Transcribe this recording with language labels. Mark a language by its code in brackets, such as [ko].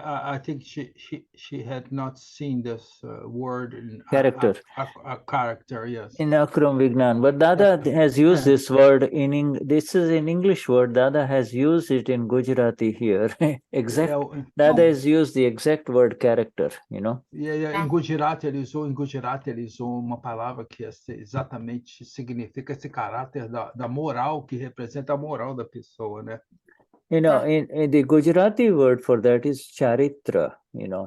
[en] I think she had not seen this word in character. A character, yes. In Akram Vignan, but Dada has used this word this is an English word. Dada has used it in Gujarati here. Dada has used the exact word character, you know. [pt] Em Gujarati ele usou uma palavra que exatamente significa esse caráter da moral, que representa a moral da pessoa, né? [en] You know, in the Gujarati word for that is charitra, you know.